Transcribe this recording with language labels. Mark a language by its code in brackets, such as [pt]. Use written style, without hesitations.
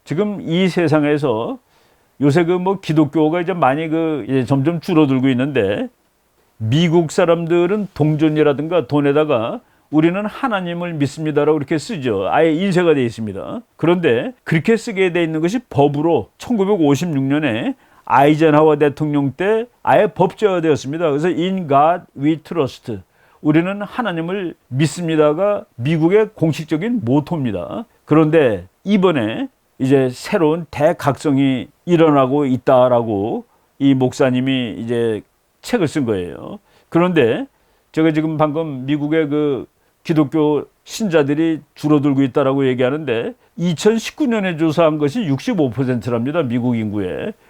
[ko] 지금 이 세상에서 요새 그 뭐 기독교가 이제 많이 그 이제 점점 줄어들고 있는데, 미국 사람들은 동전이라든가 돈에다가 우리는 하나님을 믿습니다라고 이렇게 쓰죠. 아예 인쇄가 되어 있습니다. 그런데 그렇게 쓰게 되어 있는 것이 법으로 1956년에 아이젠하워 대통령 때 아예 법제화되었습니다. 그래서 [en] In God we trust. [ko] 우리는 하나님을 믿습니다가 미국의 공식적인 모토입니다. 그런데 이번에 이제 새로운 대각성이 일어나고 있다라고 이 목사님이 이제 책을 쓴 거예요. 그런데 제가 지금 방금 미국의 그 기독교 신자들이 줄어들고 있다라고 얘기하는데 2019년에 조사한 것이 65%랍니다. 미국 인구에.